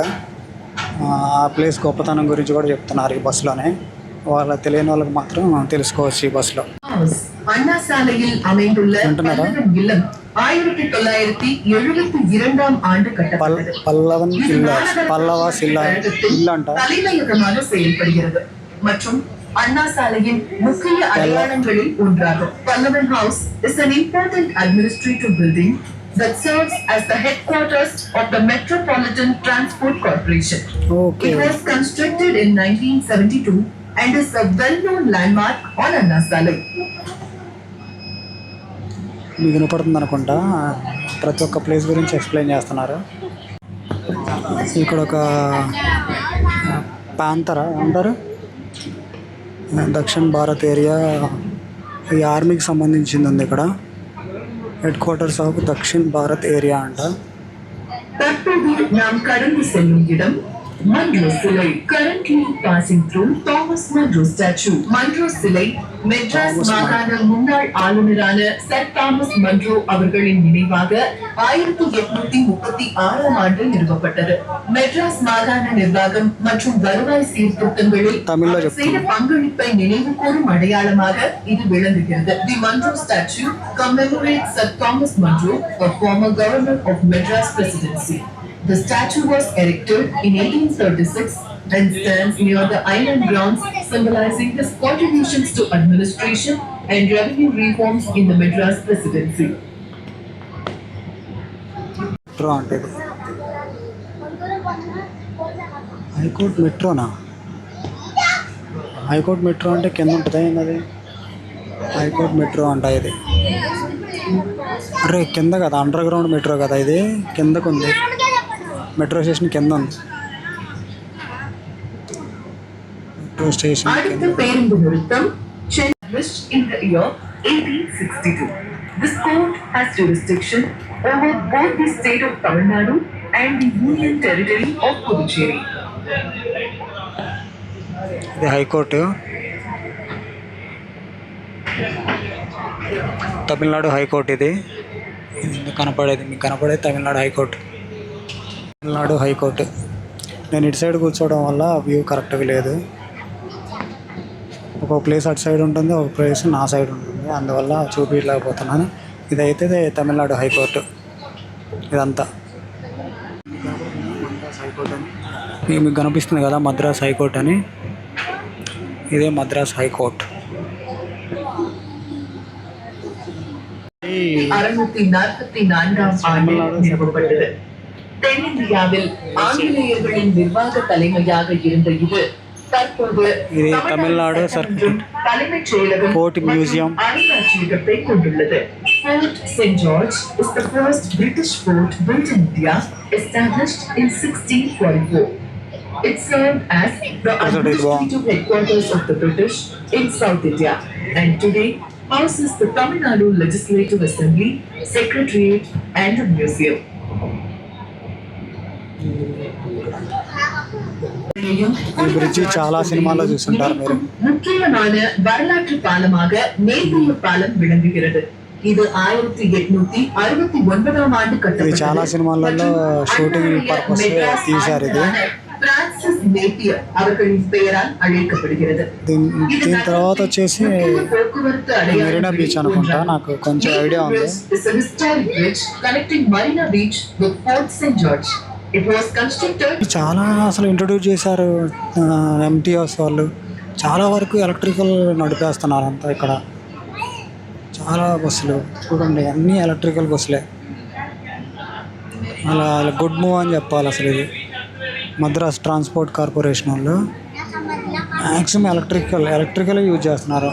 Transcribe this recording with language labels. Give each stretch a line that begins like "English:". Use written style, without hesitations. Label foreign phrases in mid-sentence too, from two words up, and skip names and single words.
Telugu: ఆ ప్లేస్ గొప్పతనం గురించి కూడా చెప్తున్నారు ఈ బస్సులోనే. తెలియని వాళ్ళకి మాత్రం తెలుసుకోవచ్చు ఈ బస్సులో. అంటున్నారా? పల్లవ ఇల్లు అంట.
Tamil: அண்ணா சாலையின் முக்கிய அடையாளங்களில் ஒன்றாகும்.
English: Pallavan House is an important administrative building that serves as the headquarters of the Metropolitan Transport Corporation. Okay. It was constructed in 1972 and is a well-known landmark on Anna Salai.
Telugu: మీకు వినపడుతుంది అనుకుంటా. ప్రతి ఒక్క ప్లేస్ గురించి ఎక్స్ప్లెయిన్ చేస్తున్నారు. ఇక్కడ ఒక పాంతరా అంటారు, దక్షిణ భారత్ ఏరియా, ఈ ఆర్మీకి సంబంధించింది ఉంది ఇక్కడ.
English: headquarters of
Telugu: దక్షిణ భారత్ ఏరియా అంట.
English: Monroe Silai, currently passing through Thomas Monroe statue.
Tamil: Monroe Silai, மெட்ராஸ் மாகாண முன்னாள் ஆளுநரான சர் தாமஸ் மன்றோ அவர்களின் நினைவாக 1836ஆம் ஆண்டு நிறுவப்பட்டது. மெட்ராஸ் மாகாண நிர்வாகம் மற்றும் வருவாய் சீர்திருத்தங்களில் செய்த பங்களிப்பை நினைவு கூறும் அடையாளமாக இது விளங்குகிறது.
English: The Monroe statue commemorates Sir Thomas Monroe, a former governor of Madras Presidency. The statue was erected in 1836 and stands near the island grounds, symbolizing his contributions to administration and revenue reforms in the Madras Presidency.
Telugu: హైకోర్టు మెట్రోనా? హైకోర్టు మెట్రో అంటే కింద ఉంటుందా ఏంటది? హైకోర్టు మెట్రో అంట ఇది. అరే కింద కదా,
English: underground metro
Telugu: కదా ఇది, కిందకు ఉంది.
English: metro station
Telugu: కింద ఉంది.
English: metro station
Tamil: அடுத்த பேருந்து நிறுத்தம்
English: Chennai in the year 1862. This court has jurisdiction over both the state of Tamil Nadu and the Union Territory of Puducherry.
Telugu: ఇది హైకోర్టు, తమిళనాడు హైకోర్టు. ఇది కనపడేది మీకు కనపడేది తమిళనాడు హైకోర్టు. తమిళనాడు హైకోర్టు. నేను ఇటు సైడ్ కూర్చోవడం వల్ల వ్యూ కరెక్ట్గా లేదు. ఒక ప్లేస్ అటు సైడ్ ఉంటుంది, ఒక ప్లేస్ నా సైడ్ ఉంటుంది, అందువల్ల చూపించలేకపోతున్నాను. ఇదైతే తమిళనాడు హైకోర్టు. ఇదంతా మద్రాస్ హైకోర్టు అని మీకు కనిపిస్తుంది కదా, మద్రాస్ హైకోర్టు అని. ఇదే మద్రాస్ హైకోర్టు.
Tamil: 644ஆம் ஆண்டில் நிறுவப்பட்டது. தென்னிந்தியாவில் ஆங்கிலேயர்களின் நிர்வாக தலைமையாக இருந்த இது தற்போது
Telugu: ఇది తమిళనాడు సర్కిల్
Tamil: தலைமைச் செயலகம்
English: court museum.
Tamil: அருங்காட்சியகத்தை கொண்டுள்ளது.
English: Fort St. George is the first British fort built in India, established in 1644. It served as the administrative headquarters of the British in South India, and today houses the Tamil Nadu Legislative Assembly, Secretariat, and a museum.
Telugu: ఈ బ్రిడ్జి చాలా సినిమాల్లో చూస్తుంటారు మీరు.
Tamil: முக்கியமான வரலாற்று பாலமாக மேல்மூர் பாலம் விளங்குகிறது. இது 1869ஆம் ஆண்டு
Telugu: ఇది
Tamil: கட்டப்பட்டது.
Telugu: చాలా సినిమాలలో
English: shooting purpose
Telugu: తీశారు. ఇది
Tamil: பிரான்சிஸ் நேப்பியர் அவர்களின் பெயரால் அழைக்கப்படுகிறது.
Telugu: దీని తర్వాత వచ్చేసి
Tamil: போக்குவரத்து
Telugu: మెరీనా బీచ్ అనుకుంటా, నాకు కొంచెం ఐడియా ఉంది.
English: historic bridge connecting Marina Beach with Fort St. George. It was constructed
Telugu: చాలా అసలు ఇంట్రొడ్యూస్ చేశారు ఎంటీఎస్ వాళ్ళు. చాలా వరకు ఎలక్ట్రికల్ నడిపేస్తున్నారు అంతా ఇక్కడ. చాలా బస్సులు చూడండి, అన్నీ ఎలక్ట్రికల్ బస్సులే. అలా
English: good move
Telugu: అని చెప్పాలి. అసలు ఇది మద్రాస్ ట్రాన్స్పోర్ట్ కార్పొరేషన్ వాళ్ళు
English: maximum electrical use
Telugu: చేస్తున్నారు.